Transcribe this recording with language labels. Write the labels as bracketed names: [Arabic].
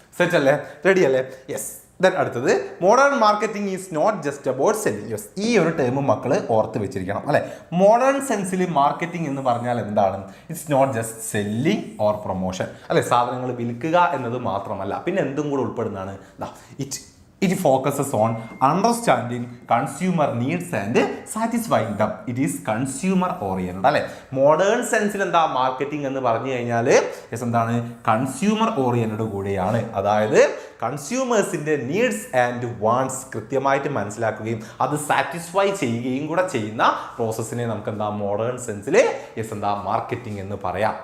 [Malayalam] Set അല്ലേ, ready അല്ലേ? [English] Yes. Then അടുത്തത് modern marketing is not just about selling. [Malayalam] Yes, ഈ ഒരു ടേം മക്കൾ ഓർത്ത് വെച്ചിരിക്കണം അല്ലെ. മോഡേൺ സെൻസിൽ മാർക്കറ്റിംഗ് എന്ന് പറഞ്ഞാൽ എന്താണ്? [English] it's not just selling or promotion [Malayalam] അല്ലെ, സാധനങ്ങൾ വിൽക്കുക എന്നത് മാത്രമല്ല, പിന്നെ എന്തും കൂടെ ഉൾപ്പെടുന്നതാണ്. [English] It focuses on understanding consumer needs and satisfying them. It is consumer oriented അല്ലെ. [Malayalam] മോഡേൺ സെൻസിൽ എന്താ മാർക്കറ്റിംഗ് എന്ന് പറഞ്ഞു കഴിഞ്ഞാൽ എന്താണ്, കൺസ്യൂമർ ഓറിയന്റഡ് കൂടിയാണ്. അതായത് കൺസ്യൂമേഴ്സിന്റെ നീഡ്സ് ആൻഡ് വാണ്ട്സ് കൃത്യമായിട്ട് മനസ്സിലാക്കുകയും അത് സാറ്റിസ്ഫൈ ചെയ്യുകയും കൂടെ ചെയ്യുന്ന പ്രോസസ്സിനെ നമുക്ക് എന്താ മോഡേൺ സെൻസിൽ എന്താ മാർക്കറ്റിംഗ് എന്ന് പറയാം.